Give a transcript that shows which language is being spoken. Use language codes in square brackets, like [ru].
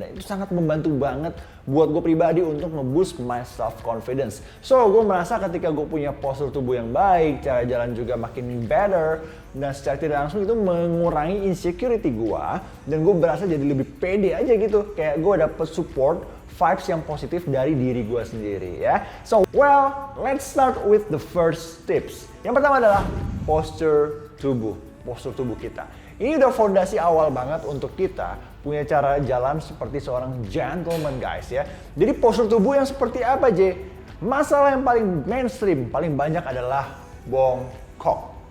[id] Dan itu sangat membantu banget buat gue pribadi untuk nge-boost [en] my self confidence. [id] So gue merasa ketika gue punya postur tubuh yang baik, cara jalan juga makin better, dan secara tidak langsung itu mengurangi insecurity gue. Dan gue berasa jadi lebih pede aja gitu. Kayak gue dapet support, vibes yang positif dari diri gue sendiri ya. [en] So, well, let's start with the first tips. [id] Yang pertama adalah postur tubuh kita. Ini udah fondasi awal banget untuk kita punya cara jalan seperti seorang gentleman guys ya. Jadi postur tubuh yang seperti apa J? Masalah yang paling mainstream, paling banyak adalah bongkok.